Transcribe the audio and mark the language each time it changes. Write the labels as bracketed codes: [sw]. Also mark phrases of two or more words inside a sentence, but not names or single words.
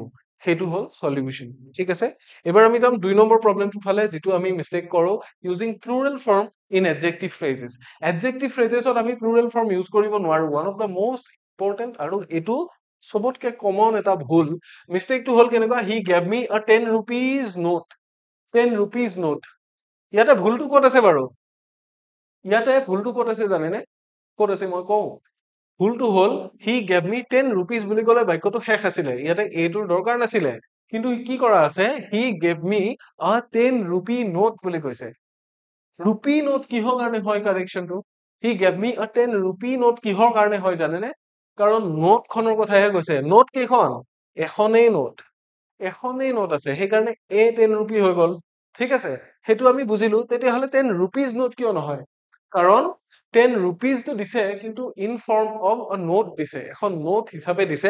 [as] সেইটো হ'ল সলিউশ্যন, ঠিক আছে? এবাৰ আমি যাম 2 নম্বৰ প্ৰব্লেমটোৰ ফালে, যিটো আমি মিষ্টেক কৰো, [en] using plural form in adjective phrases. [as] এডজেক্টিভ ফ্ৰেজেছত আমি [en] plural form [as] ইউজ কৰিব নোৱাৰো। [en] one of the most important, [as] আৰু এইটো চবতকে কমন এটা ভুল। মিষ্টেকটো হ'ল কেনেকুৱা? [en] he gave me a 10 rupees note. 10 rupees note. [as] ইয়াতে ভুলটো ক'ত আছে বাৰু? ইয়াতে ভুলটো ক'ত আছে জানেনে? ক'ত আছে মই কওঁ। ভুলটো হ'ল [en] he gave me 10 rupees [as] বুলি ক'লে বাক্যটো শেষ আছিলে, ইয়াতে এইটোৰ দৰকাৰ নাছিলে। কিন্তু কি কৰা আছে? [en] he gave me a 10 rupee note [as] বুলি কৈছে। [en] rupee note [as] কিহৰ কাৰণে হয়? কাৰেকশ্যনটো, [en] he gave me a 10 rupee note [as] কিহৰ কাৰণে হয় জানেনে? কাৰণ নোটখনৰ কথাহে কৈছে। নোট কেইখন? এখনেই নোট আছে, সেইকাৰণে 10 rupee হৈ গ'ল, ঠিক আছে? সেইটো আমি বুজিলো। তেতিয়াহ'লে [en] 10 rupees note [as] কিয় নহয়? কাৰণ 10 rupeesটো দিছে, কিন্তু [en] in form of a note [as] দিছে, এখন নোট হিচাপে দিছে।